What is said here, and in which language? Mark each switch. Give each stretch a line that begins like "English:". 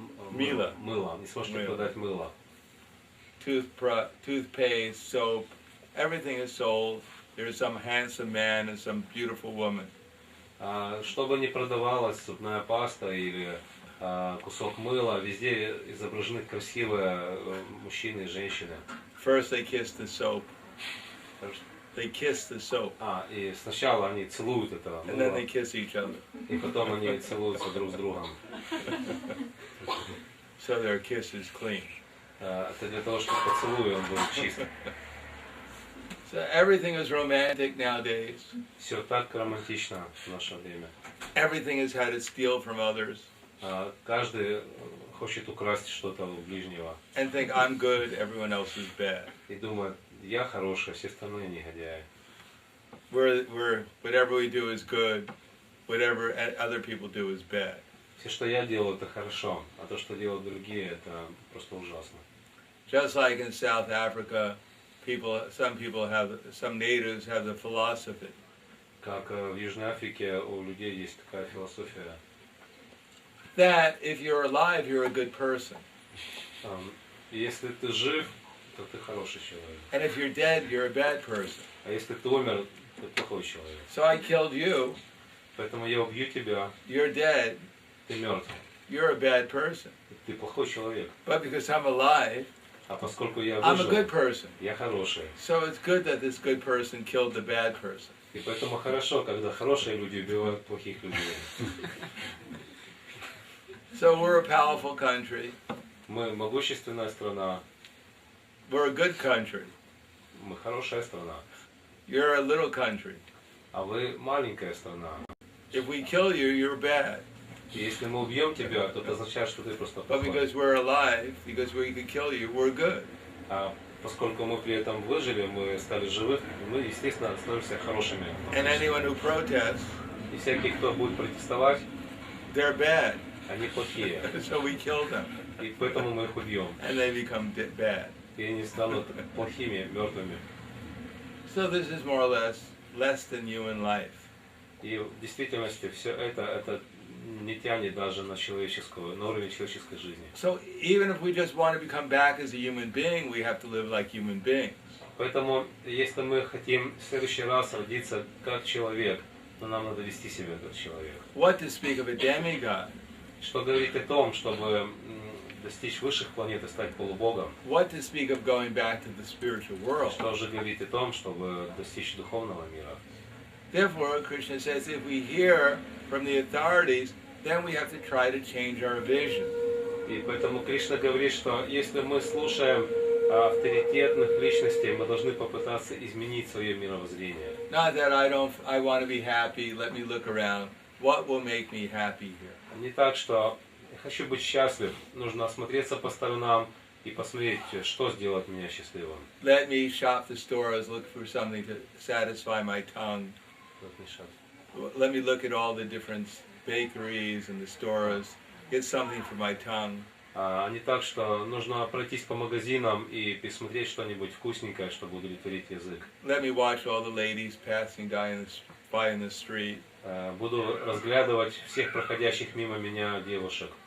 Russian: Мыло. Не сможете продать мыло.
English: Toothpaste, soap, everything is sold. There's some handsome man and some beautiful woman.
Russian: Что бы ни продавалось, зубная паста или кусок мыла, везде изображены красивые мужчины и женщины.
English: First they kiss the soap. They kiss the soap.
Russian: И сначала они целуют это мыло.
English: And then they kiss each other.
Russian: И потом они целуются друг с другом.
English: So their kiss is clean.
Russian: Это для того, чтобы поцелуй он был чистым.
English: So everything is romantic nowadays.
Russian: Все так романтично в наше время.
English: Everything is how to steal from others.
Russian: Каждый хочет украсть что-то у ближнего.
English: And think I'm good, everyone else is bad.
Russian: И думает, я хороший, все остальные негодяи.
English: Whatever we do is good, whatever other people do is bad.
Russian: Все, что я делаю, это хорошо, а то, что делают другие, это просто ужасно.
English: Just like in South Africa, some natives have the philosophy.
Russian: Как в Южной Африке у людей есть такая философия.
English: That if you're alive, you're a good person.
Russian: Если ты жив, то ты хороший человек.
English: And if you're dead, you're a bad person.
Russian: А если ты умер, ты плохой человек.
English: So I killed you.
Russian: Поэтому я убью тебя.
English: You're dead.
Russian: Ты мертв.
English: You're a bad person.
Russian: Ты плохой человек.
English: But because I'm alive,
Russian: А поскольку я
English: I'm a
Russian: выжил,
English: good person.
Russian: я хороший.
English: So it's good that this good person killed the bad person.
Russian: И поэтому хорошо, когда хорошие люди убивают плохих людей.
English: So we're a powerful country.
Russian: Мы могущественная страна.
English: We're a good country.
Russian: Мы хорошая страна.
English: You're a little country.
Russian: А вы маленькая страна.
English: If we kill you, you're bad.
Russian: И если мы убьем тебя, то это означает, что ты просто
English: But
Russian: плохой.
English: because we're alive, because we could kill you, we're good.
Russian: А поскольку мы при этом выжили, мы стали живы, мы, естественно, становимся хорошими.
English: And anyone who protests,
Russian: И всякие, кто будет протестовать,
English: they're bad.
Russian: они плохие.
English: So we kill them.
Russian: И поэтому мы их убьем.
English: And they become bad.
Russian: И они станут плохими, мертвыми.
English: So this is more or less than human life.
Russian: И в действительности все это не тянет даже на уровень человеческой жизни.
English: So even if we just want to become back as a human being, we have to live like human beings.
Russian: Поэтому, если мы хотим в следующий раз родиться как человек, то нам надо вести себя как человек.
English: What to speak of a demigod?
Russian: Что говорить о том, чтобы достичь высших планет и стать полубогом?
English: What to speak of going back to the spiritual world?
Russian: Что же говорить о том, чтобы достичь духовного мира?
English: Therefore, Krishna says, if we hear from the authorities then we have to try to change our vision.
Russian: И поэтому Кришна говорит, что если мы слушаем авторитетных личностей, мы должны попытаться изменить свое мировоззрение.
English: Not that I want to be happy, let me look around. What will make me happy here?
Russian: Не так, что я хочу быть счастлив, нужно осмотреться по сторонам и посмотреть, что сделает меня счастливым.
English: Let me shop the stores, look for something to satisfy my tongue. Let me look at all the different bakeries and the stores, get something for my tongue.
Russian: А не так, что нужно пройтись по магазинам и посмотреть что-нибудь вкусненькое, чтобы удовлетворить язык.
English: Let me watch all the ladies passing by in the street.
Russian: Буду разглядывать всех проходящих мимо меня девушек.